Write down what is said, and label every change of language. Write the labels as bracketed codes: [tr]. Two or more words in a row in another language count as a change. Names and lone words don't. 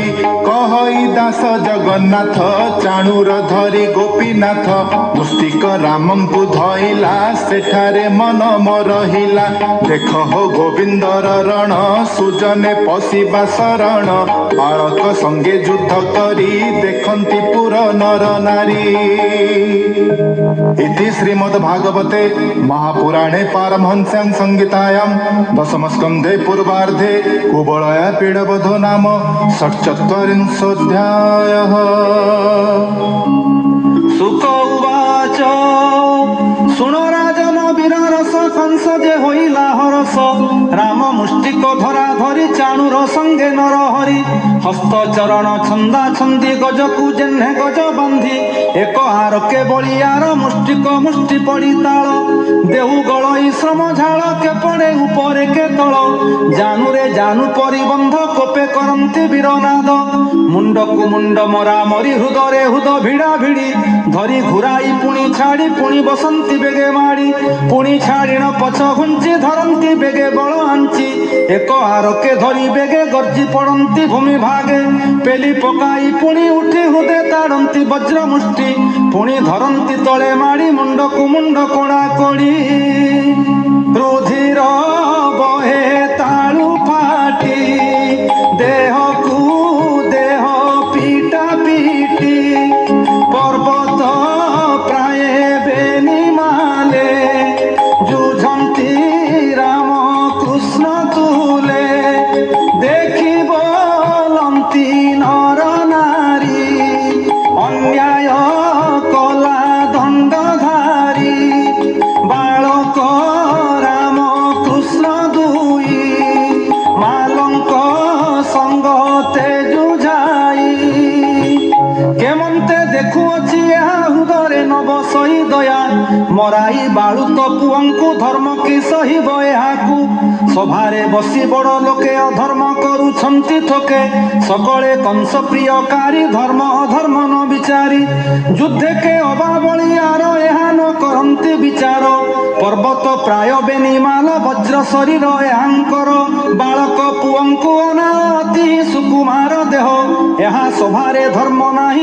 [or] କହଇ ଦାସ ଜଗନ୍ନାଥ ଚାଣୁର ଧରି ଗୋପୀନାଥ। ମୁଷ୍ଟିକ ରାମଙ୍କୁ ଧଇଲା ସେଠାରେ ମନ ମରହିଲା। ଦେଖ ହୋ ଗୋବିନ୍ଦର ରଣ ସୁଜନେ ପଶିବା ଶରଣ। ବାଳକ ସଙ୍ଗେ ଯୁଦ୍ଧ କରି ଦେଖନ୍ତି ପୁର ନର ନାରୀ। [sa] इति श्रीमद्भागवते महापुराणे पारमहंस्यां संहितायां दशमस्कन्धे पूर्वार्धे कुबलया पीडवधो नाम षट्चत्वारिंशोऽध्यायः। [or] ଶୁକ ଉବାଚ ଶୁଣ ରାଜନ ବୀରରସ କଂସ ଯେ ହୋଇଲା ହରଷ। ରାମ ମୁଷ୍ଟିକ ଧରା ଧରି ଚାଣୁର ସଙ୍ଗେ ନରହରି। ହସ୍ତ ଚରଣ ଛନ୍ଦା ଛନ୍ଦି ଗଜକୁ ଯେହ୍ନେ ଗଜ ବାନ୍ଧି। ଏକ ଆରକେ ବଳିଆର ମୁଷ୍ଟିକ ମୁଷ୍ଟି ପଡ଼ି ତାଳ। ଦେହୁ ଗଳଇ ଶ୍ରମ ଜାଳ କେ ପଡ଼େ ଉପରେ କେ ତଳ। ଜାନୁରେ ଜାନୁ ପରିବନ୍ଧ କୋପେ କରନ୍ତି ବୀରନାଦ। ମୁଣ୍ଡକୁ ମୁଣ୍ଡ ମରା ମରି ହୃଦରେ ହୃଦ ଭିଡ଼ା ଭିଡ଼ି। ଧରି ଘୁରାଇ ପୁଣି ଛାଡ଼ି ପୁଣି ବସନ୍ତି ବେଗେ ମାଡ଼ି। ପୁଣି ଛାଡ଼ିଣ ପଛ ଘୁଞ୍ଚି ଧରନ୍ତି ବେଗେ ବଳ ଆଞ୍ଚି। ଏକ ଆରକେ ଧରି ବେଗେ ଗର୍ଜି ପଡ଼ନ୍ତି ଭୂମି ଭାଗେ। ପେଲି ପକାଇ ପୁଣି ଉଠି ହୃଦୟ ତାଡ଼ନ୍ତି ବଜ୍ର ମୁଷ୍ଟି। ପୁଣି ଧରନ୍ତି ତଳେ ମାଡ଼ି ମୁଣ୍ଡକୁ ମୁଣ୍ଡ କୋଡ଼ା କୋଡ଼ି। ରୁଧିର ବହେ ତାଳୁ ଫାଟି। ଦେହକୁ ଦେହ ପିଟା ପିଟି। ପର୍ବତ ପ୍ରାୟ ବେନି ମାଲେ। ଯୁଝନ୍ତି ରାମ କୃଷ୍ଣ ତୁଲେ। ଦେଖି ବୋଲନ୍ତି ନର ନାରୀ। ଅନ୍ୟାୟ କଲା ଦଣ୍ଡଧାରୀ। ବାଳକ ରାମ କୃଷ୍ଣ ଦୁଇ। ମାଲଙ୍କ ସଙ୍ଗ ତେଜୁ ଯାଇ। କେମନ୍ତେ ଦେଖୁଅଛି ହୃଦୟ ନବ ସହି ମରାଇ ବାଳୁତ ପୁଅଙ୍କୁ ଧର୍ମ କି ସହିବ ଏହାକୁ ସଭାରେ ବସି ବଡ଼ ଲୋକେ ଅଧର୍ମ କରୁଛନ୍ତି ଥୋକେ ସକଳେ କଂସ ପ୍ରିୟକାରୀ ଧର୍ମ ଅଧର୍ମ ନ ବିଚାରି ଯୁଦ୍ଧେ କେ ଅବା ବଳିଆର ଏହା ନ କରନ୍ତି ବିଚାର ପର୍ବତ ପ୍ରାୟ ବେନିମାଲ ବଜ୍ର ଶରୀର ଏହାଙ୍କର ବାଳକ ପୁଅଙ୍କୁ ଅନାଅତି ସୁକୁମାର ଦେହ ଏହା ସଭାରେ ଧର୍ମ ନାହିଁ